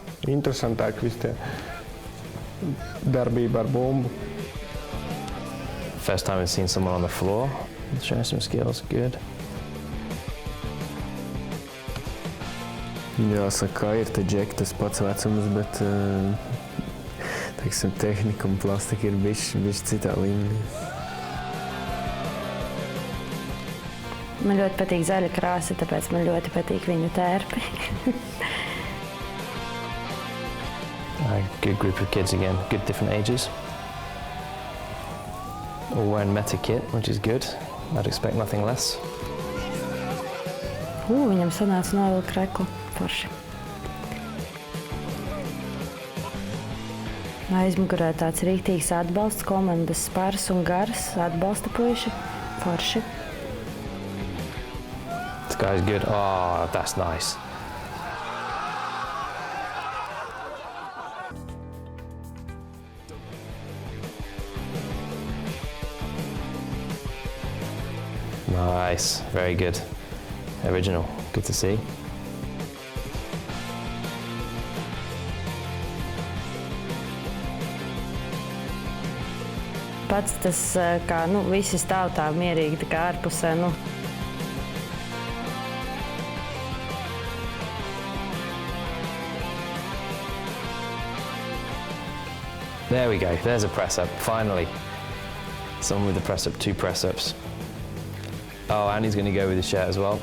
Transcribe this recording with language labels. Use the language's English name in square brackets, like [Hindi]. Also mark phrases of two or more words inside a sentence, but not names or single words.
[Latvian] interesantāk visi tie darbība ar bumbu. [English] First time I've seen someone on the floor showing some skills. Good. [Latvian] Jāsaka, ir te džeki tas pats vecums, bet teiksim, tehnika un plastika ir bišķi citā līmenī. Man ļoti patīk zaļa krāsa, tāpēc man ļoti patīk viņu tērpi. [English] Good group of kids again, good different ages. All wearing Meta kit, which is good. I'd expect nothing less. [Latvian] Viņam sanāca novilkt reklu. Forši. Aizmugurē tāds rīktīgs atbalsts, komandas spars un gars, atbalsta puiši. Forši. [English] This guy's good. Oh, that's nice. Nice, very good. Original, good to see. [Latvian] Pats tas, kā visi stāv tā mierīgi, tā kā ārpusē. [English] There we go, there's a press-up, finally. Someone with the press-up, 2 press-ups. Oh, and he's going to go with the shirt as well?